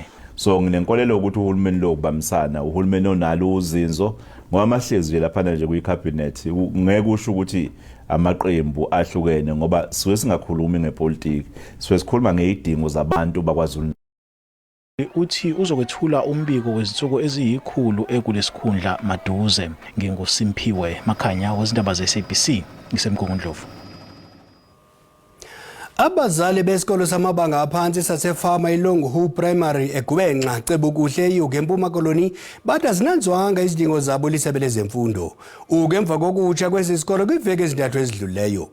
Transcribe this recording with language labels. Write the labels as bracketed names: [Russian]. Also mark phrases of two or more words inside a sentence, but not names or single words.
[Zulu] So nginenkolelo ukuthi uhulumeni lo kubambisana, uhulumeni onalo uzinzo ngoba amahlezi nje lapha nje kuyicabinet ngeke usho ukuthi amaqembu ahlukene ngoba siwe singakhulumi ngepolitiki, siwe sikhuluma ngezidingo zabantu bakwaZulu. Uthi uzokwethula umbiko wezinsuku eziyikhulu ekulesikhundla maduze. NginguSimphiwe Makhanya wezindaba ze-SABC ngisemgungundlovu. [Xhosa] Abazali besikolo samabanga aphansi sasefama iLonghu Primary eGubenqa Cebukuhle eYuge eMpuma Koloni bathi azinanzwanga izidingo zabo lisebe lezemfundo. Ukemva kokutsha kwesi sikolo kwiveki ezintathu ezidluleyo.